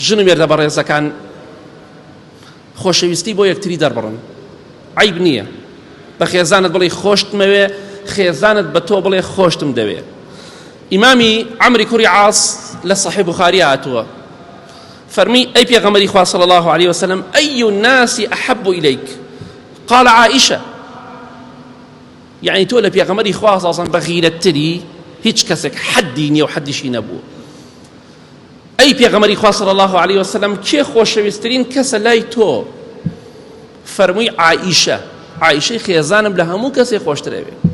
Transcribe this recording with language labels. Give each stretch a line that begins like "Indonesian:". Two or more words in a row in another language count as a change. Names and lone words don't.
Central Kurdish: ژن مێردە بەڕێزەکان خۆشەویستی بۆ یەکتری دەربڕن، عیب نییە. بە خێزانت بڵێ خۆشتمەوێ، خێزانت بە تۆ بڵێ خۆشتم دەوێ. ئیمامی عەمری کوڕی عاص لە صحیح بوخاری هاتووە، فەرمی ئەی پێغەمبەری خوا
Arabic: صلی الله عليه وسلم ئەی الناس أحب إليك؟ قال عائشة.
Central Kurdish: يعني تۆ لە پێغەمبەری خوا
Arabic: صلی الله عليه وسلم
Central Kurdish: بەغیرەتتری هیچ کەسێک حەدی نییە و حەدیشی نەبووە. ئەی پێغەمبەری خوا
Arabic: صلی الله عليه وسلم
Central Kurdish: کێ خۆشەویستترین کەسە لای تۆ؟ فەرمووی عائشە. عائشەی خێزانم لە هەموو کەسێک خۆشترەوێ.